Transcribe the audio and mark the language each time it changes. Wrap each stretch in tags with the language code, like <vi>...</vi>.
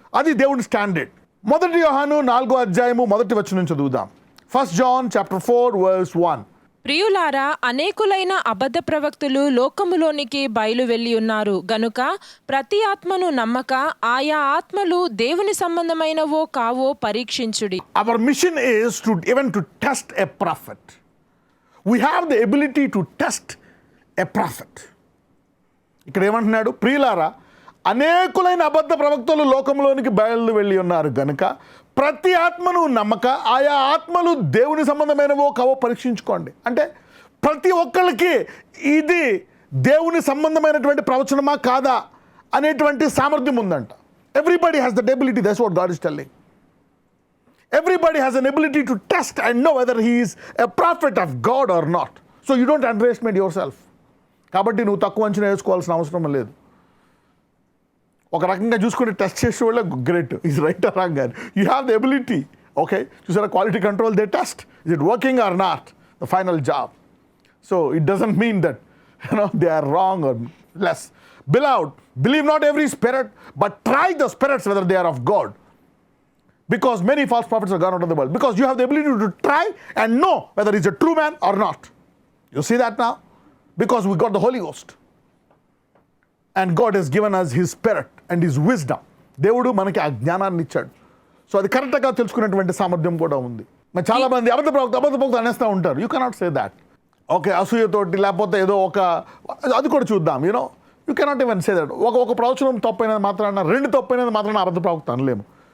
<te>అది దేవుడి స్టాండర్డ్. 1 యోహాను 4వ అధ్యాయము 1వ వచనం చదువుదాం.</te> <en>1 John chapter 4 verse 1.</en> <te>ప్రియులారా, అనేకులైన అబద్ధ ప్రవక్తులు లోకములోనికి బయలు వెళ్ళి ఉన్నారు గనుక ప్రతి ఆత్మను నమ్మక ఆయా ఆత్మలు దేవుని సంబంధమైనవో కావో పరీక్షించుడి.</te> <en>Our mission is to even to test a prophet. We have the ability to test a prophet.</en> <te>ఇక్కడ ఏమంటున్నాడు? ప్రియులారా, అనేకులైన అబద్ధ ప్రవక్తలు లోకంలోనికి బయలు వెళ్ళి ఉన్నారు గనుక ప్రతి ఆత్మను నమ్మక ఆయా ఆత్మలు దేవుని సంబంధమైనవో కావో పరీక్షించుకోండి. అంటే ప్రతి ఒక్కరికి ఇది దేవుని సంబంధమైనటువంటి ప్రవచనమా కాదా అనేటువంటి సామర్థ్యం ఉందంట.</te> <en>Everybody has that ability. That's what God is telling. Everybody has an ability to test and know whether he is a prophet of God or not. So you don't underestimate yourself.</en> <te>కాబట్టి నువ్వు తక్కువ అంచనా వేసుకోవాల్సిన అవసరం లేదు. ఒక రకంగా చూసుకుంటే టెస్ట్ చేసే వాళ్ళే great.</te> <en>Is right or wrong అని. You have the ability. Okay, చూసారా, quality control they test. Is it working or not the final job. So it doesn't mean that they are wrong or less. Beloved, believe not every spirit, but try the spirits whether they are of God. Because many false prophets are gone out of the world. Because you have the ability to try and know whether he's a true man or not. You see that now? Because we got the Holy Ghost. And God has given us his spirit and his wisdom.</en> <te>దేవుడు మనకి ఆ జ్ఞానాన్ని ఇచ్చాడు. So అది కరెక్ట్గా తెలుసుకునేటువంటి సామర్థ్యం కూడా ఉంది. మరి చాలా మంది అబద్ధ ప్రవక్త అనేస్తూ ఉంటారు.</te> <en>You cannot say that.</en> <te>Okay, అసూయతోటి లేకపోతే ఏదో ఒక అది కూడా చూద్దాం.</te> <en>You cannot even say that.</en> <te>ఒక ప్రవచనం తప్పైనది మాత్రాన, 2 తప్పైనది మాత్రాన అబద్ధ ప్రవక్త అనలేము.</te>